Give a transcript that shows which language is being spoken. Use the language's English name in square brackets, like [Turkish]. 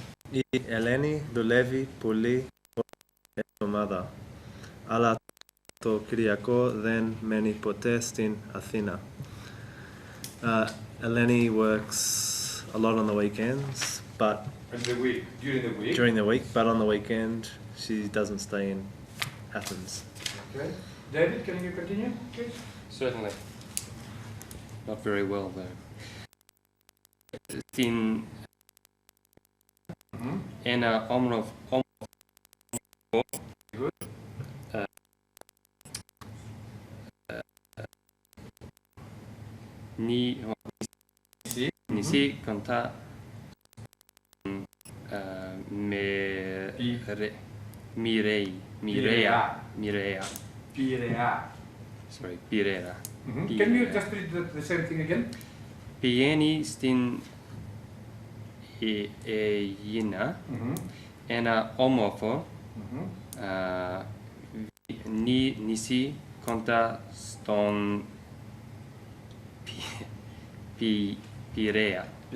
[Greek] Η Ελένη δουλεύει πολύ την εβδομάδα, αλλά το Κυριακό δεν μένει ποτέ στην Αθήνα. [English] Eleni works a lot on the weekends, but during the week, but on the weekend she doesn't stay in Athens. Okay. David, can you continue, please? Certainly. Not very well though. [Greek] Στην ένα όμορφο νησί κοντά Πειραιά. [English] Sorry, Πειραιά. Can you just read the same thing again? [Greek] Πηγαίνει στην Αίγινα, ένα όμορφο νησί κοντά στον Πειραιά.